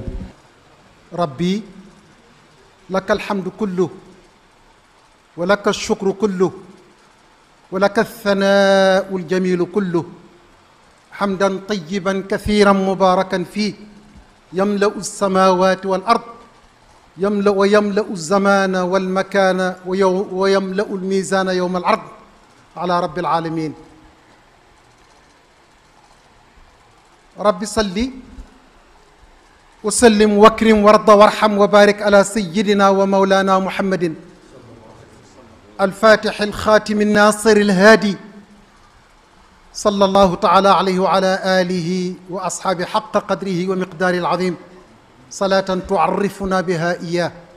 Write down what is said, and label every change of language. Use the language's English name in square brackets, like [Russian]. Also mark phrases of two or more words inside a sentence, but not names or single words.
[Arabic] ربي لك الحمد كله ولك الشكر كله ولك الثناء الجميل كله حمدا طيبا كثيرا مباركا فيه يملأ السماوات والأرض ويملأ الزمان والمكان ويملأ الميزان يوم العرض على رب العالمين رب صل وسلم واكرم وارض وارحم وبارك على سيدنا ومولانا محمد الفاتح الخاتم الناصر الهادي صلى الله تعالى عليه وعلى آله وأصحابه حق قدره ومقداره العظيم صلاة تعرفنا بها إياه